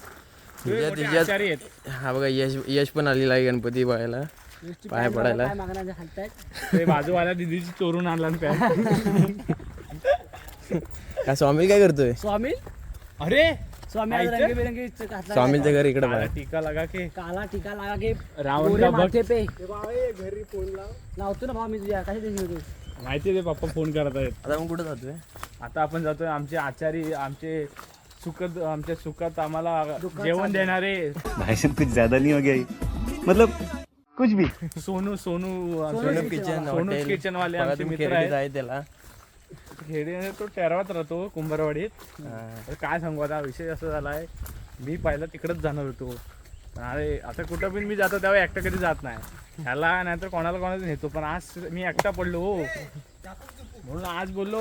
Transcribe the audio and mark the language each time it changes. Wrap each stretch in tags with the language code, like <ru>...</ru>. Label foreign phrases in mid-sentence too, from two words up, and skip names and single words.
<mr>हा बघा यश पण आलेला आहे गणपती बघायला, पाय पडायला. बाजूवाल्या दिदीची चोरून आणला काय स्वामी काय करतोय? स्वामी, अरे स्वामीचं घर इकडे बघा.</mr> <hi>टीका लगा के काला टीका लागा के रावण का भक्त</hi> <mr>पे घरी फोन लावतो ना भाऊ. मी तुझ्या कशा माहिती आहे, पप्पा फोन करत आहेत. आता आपण कुठे जातोय? आता आपण जातोय आमचे आचारी, आमच्या सुखात आम्हाला जेवण देणारे.</mr> <hi>भाई साहब कुछ ज्यादा नहीं हो गया ये? मतलब कुछ भी.</hi> <mr>सोनू किचन किचन वाले आमचे मित्र आहेत. त्याला खेडे तो टेरवात राहतो कुंभारवाडीत. काय सांगू, आता विषय असं झालाय, मी पहिला तिकडच जाणार होतो. अरे आता कुठं पण मी जातो तेव्हा एकटा कधी जात नाही. ह्याला नाहीतर कोणाला नेतो, पण आज मी एकटा पडलो हो, म्हणून आज बोललो</mr>